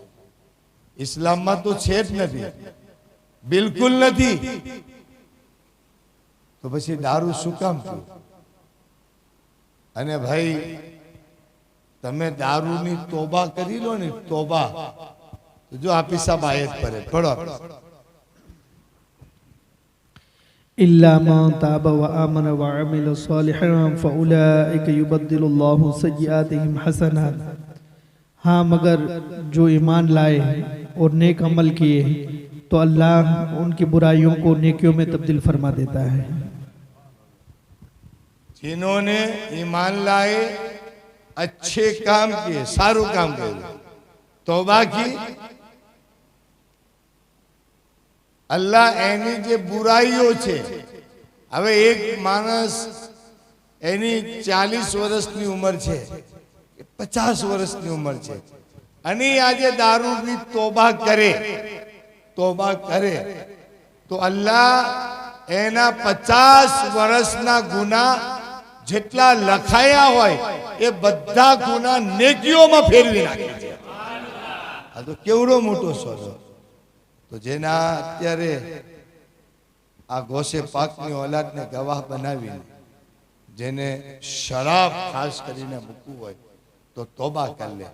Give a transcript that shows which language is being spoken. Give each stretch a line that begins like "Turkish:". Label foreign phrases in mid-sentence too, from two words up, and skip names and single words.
Gujarati: ઇસ્લામમાં તો છે જ નથી, બિલકુલ નથી, તો પછી દારૂ શું કામ પીવું? અને ભાઈ તમે દારૂની તોબા કરી લો ને, તોબા, તો જો આપી સાહેબ આયત પડે, પઢો।
Arabic: إلا من تاب وآمن وعمل صالحا فأولئك يبدل الله سيئاتهم حسنات.
Hindi: हाँ, मगर जो ईमान लाए और नेक अमल किए तो अल्लाह उनकी बुराइयों को नेकियों में तब्दील फरमा देता है। जिन्होंने ईमान लाए, अच्छे काम किए, सारू काम किए, तौबा की,
Gujarati: અલ્લાહ એની જે બુરાઈઓ છે, હવે એક માણસ એની 40 વર્ષની ઉમર છે, 50 વર્ષની ઉમર છે, અને આજે દારૂની તૌબા કરે તો અલ્લાહ એના 50 વર્ષના ગુના જેટલા લખાયા હોય એ બધા ગુના નેકીઓમાં ફેરવી નાખે છે। આ તો કેવડો મોટો સોદો। તો જેના અત્યારે આ ગોસે પાકની ઓલાદને ગવાહ બનાવીને જેને શરાબ ખાસ કરીને મૂકવું હોય તો તોબા કરી લે।